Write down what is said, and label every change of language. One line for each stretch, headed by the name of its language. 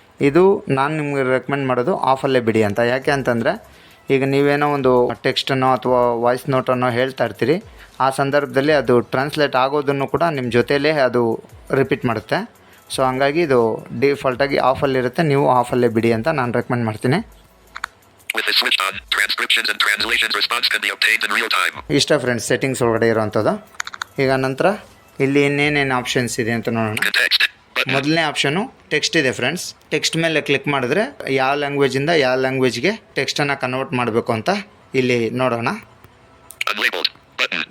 Kannada: ಇದು ನಾನು ನಿಮಗೆ ರೆಕಮೆಂಡ್ ಮಾಡೋದು ಆಫಲ್ಲೇ ಬಿಡಿ ಅಂತ. ಯಾಕೆ ಅಂತಂದರೆ, ಈಗ ನೀವೇನೋ ಒಂದು ಟೆಕ್ಸ್ಟನ್ನು ಅಥವಾ ವಾಯ್ಸ್ ನೋಟನ್ನು ಹೇಳ್ತಾ ಇರ್ತೀರಿ, ಆ ಸಂದರ್ಭದಲ್ಲಿ ಅದು ಟ್ರಾನ್ಸ್ಲೇಟ್ ಆಗೋದನ್ನು ಕೂಡ ನಿಮ್ಮ ಜೊತೆಯಲ್ಲೇ ಅದು ರಿಪೀಟ್ ಮಾಡುತ್ತೆ. ಸೊ ಹಂಗಾಗಿ ಇದು ಡಿಫಾಲ್ಟಾಗಿ ಆಫಲ್ಲಿರುತ್ತೆ, ನೀವು ಆಫಲ್ಲೇ ಬಿಡಿ ಅಂತ ನಾನು ರೆಕಮೆಂಡ್ ಮಾಡ್ತೀನಿ.
English: With the switch on, transcriptions and translations response can be obtained in real time.
Kannada: ಇಷ್ಟ ಫ್ರೆಂಡ್ಸ್ ಸೆಟ್ಟಿಂಗ್ಸ್ ಒಳಗಡೆ ಇರೋವಂಥದ್ದು. ಈಗ ನಂತರ ಇಲ್ಲಿ ಇನ್ನೇನೇನು ಆಪ್ಷನ್ಸ್ ಇದೆ ಅಂತ ನೋಡೋಣ.
English: Text button.
Kannada: ಮೊದಲನೇ ಆಪ್ಷನು ಟೆಕ್ಸ್ಟ್ ಇದೆ ಫ್ರೆಂಡ್ಸ್. ಟೆಕ್ಸ್ಟ್ ಮೇಲೆ ಕ್ಲಿಕ್ ಮಾಡಿದ್ರೆ ಯಾವ ಲ್ಯಾಂಗ್ವೇಜಿಂದ ಯಾವ ಲ್ಯಾಂಗ್ವೇಜ್ಗೆ ಟೆಕ್ಸ್ಟನ್ನು ಕನ್ವರ್ಟ್ ಮಾಡಬೇಕು ಅಂತ ಇಲ್ಲಿ ನೋಡೋಣ.
English: Unlabeled button.